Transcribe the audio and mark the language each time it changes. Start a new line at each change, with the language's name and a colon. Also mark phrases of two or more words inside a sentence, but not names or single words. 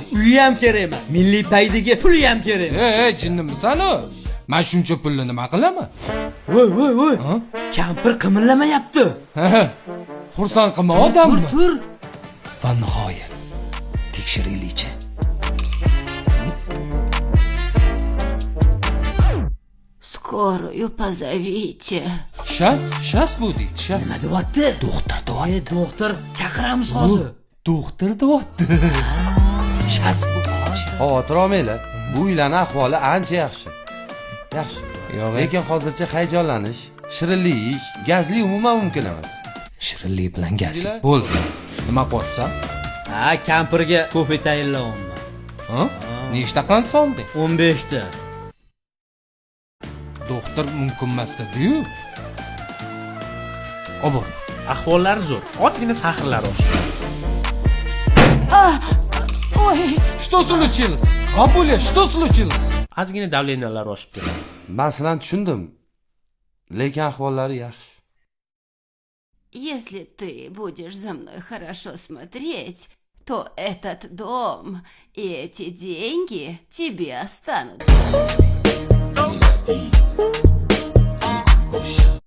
Uzbek: Uyi ham kerak emas. Milliy paydiga puli ham kerak. Jinnimisan u? Men shuncha pulni nima qilaman? Voy. Kampir qimirlamayapti. Xursand qilma odamni. Tur. Va nihoyat tekshiraylikchi.
Russian: Скорую позовите.
Uzbek: Shas bu deydi, shas. Nima deyapti? Doktor deyapti. Doktor, chaqiramiz hozir. Doktor deyapti. Shas bu deydi. Xavotir olmanglar. Bu uylarning ahvoli ancha yaxshi. Yaxshi. Yo'q. Lekin hozircha hayajonlanish, shirinlik yeyish, gazli umuman mumkin emas. Shirinlik bilan gazli. Bo'ldi. Nima qilyapsan? Ha, kampirga kofe tayinlayapman. Ha? Nechta qand soldi? 15 ta. Doktor mumkin emas dedi-yu. Obor. Ahvollari zo'r. Ozgina sahrlar oshdi.
Russian: Ой, Что случилось? Babuля, что случилось?
Uzbek: Ozgina davleniyalar oshib keladi. Men sizlarni tushundim. Lekin ahvollari yaxshi.
Russian: если ты будешь за мной хорошо смотреть, то этот дом и эти деньги тебе останутся.